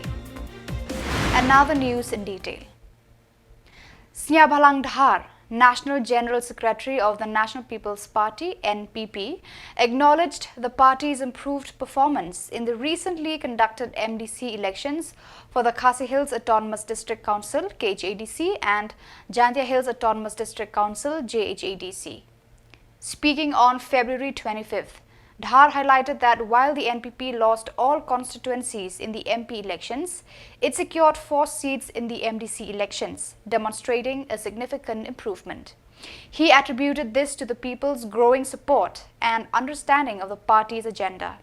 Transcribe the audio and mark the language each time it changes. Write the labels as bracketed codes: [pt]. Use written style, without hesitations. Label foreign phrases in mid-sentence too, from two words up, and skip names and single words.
[en] And now the news in detail. Snyabhalang Dhar, National General Secretary of the National People's Party (NPP), acknowledged the party's improved performance in the recently conducted MDC elections for the Khasi Hills Autonomous District Council (KHADC) and Jaintia Hills Autonomous District Council (JHADC). Speaking on February 25th, Dhar highlighted that while the NPP lost all constituencies in the MP elections, it secured 4 seats in the MDC elections, demonstrating a significant improvement. He attributed this to the people's growing support and understanding of the party's agenda.